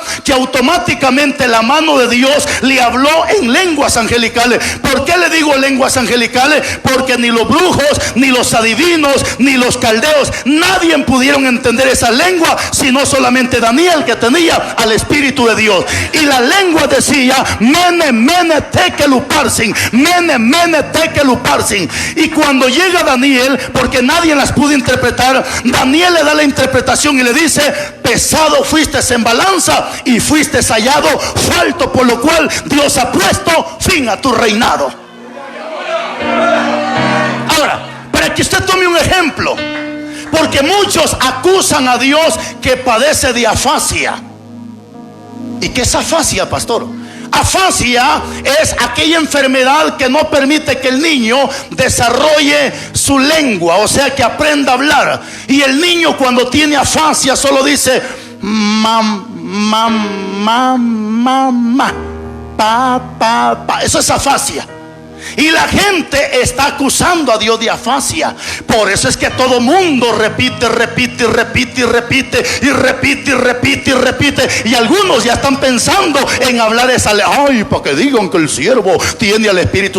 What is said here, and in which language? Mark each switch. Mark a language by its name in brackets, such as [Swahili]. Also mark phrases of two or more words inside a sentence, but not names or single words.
[Spanish] Que automáticamente la mano de Dios le habló en lenguas angelicales. ¿Por qué le digo lenguas angelicales? Porque ni los brujos, ni los adivinos, ni los caldeos, nadie pudieron entender esa lengua, sino solamente Daniel, que tenía al Espíritu de Dios. Y la lengua decía, [Aramaic] mene, mene, tekeluparsin, mene, mene, tekeluparsin. [Spanish] Y cuando llega Daniel, porque nadie las pudo interpretar, Daniel le da la interpretación y le dice, pesado fuiste en balanza y fuiste hallado falto, por lo cual Dios ha puesto fin a tu reinado. Ahora, para que usted tome un ejemplo, porque muchos acusan a Dios que padece de afasia. ¿Y qué es afasia, pastor? Afasia es aquella enfermedad que no permite que el niño desarrolle su lengua, o sea, que aprenda a hablar. Y el niño, cuando tiene afasia, solo dice mam, mam, mam, mam, pa, pa, pa. Eso es afasia. Y la gente está acusando a Dios de afasia. Por eso es que todo mundo repite, repite, repite, repite, y repite, repite, repite. Y algunos ya están pensando en hablar esa para que digan que el siervo tiene al Espíritu.